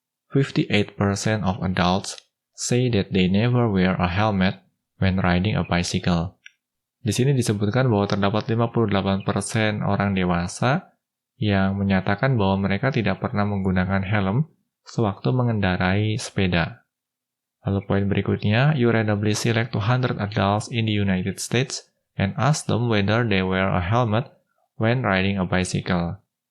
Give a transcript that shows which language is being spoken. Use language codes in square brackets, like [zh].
[en] 58% of adults say that they never wear a helmet when riding a bicycle. [id] Di sini disebutkan bahwa terdapat 58% orang dewasa yang menyatakan bahwa mereka tidak pernah menggunakan helm sewaktu mengendarai sepeda. Lalu poin berikutnya, [en] you randomly select 200 adults in the United States and ask them whether they wear a helmet when riding a bicycle.